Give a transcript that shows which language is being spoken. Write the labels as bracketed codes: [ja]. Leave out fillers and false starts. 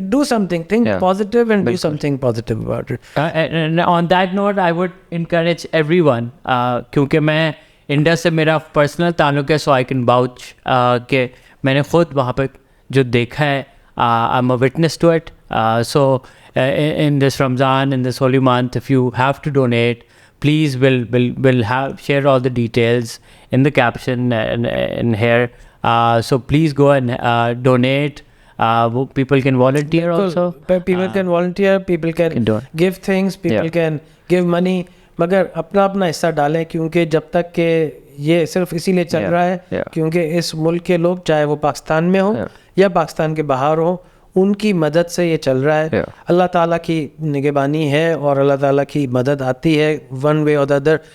[en] Do something think positive and do something positive about it. On that note I would encourage everyone [ur] کیونکہ میں India سے میرا personal تعلق ہے [en] so I can vouch [ur] کہ میں نے خود وہاں پہ جو دیکھا ہے [en] I am a witness to it. So in this Ramzan, in this holy month, if you have to donate, please we'll share all the details in the caption and here. So please go and donate. People can volunteer also. People can volunteer. People can give things. People can give money. [ur] مگر اپنا اپنا حصہ ڈالیں کیونکہ جب تک کہ یہ صرف اسی لیے چل رہا ہے کیونکہ اس ملک کے لوگ چاہے وہ پاکستان میں ہوں یا پاکستان کے باہر ہوں ان کی مدد سے یہ چل رہا ہے. اللہ تعالیٰ کی نگہبانی ہے اور اللہ تعالیٰ کی مدد آتی ہے [en] One way اور the other.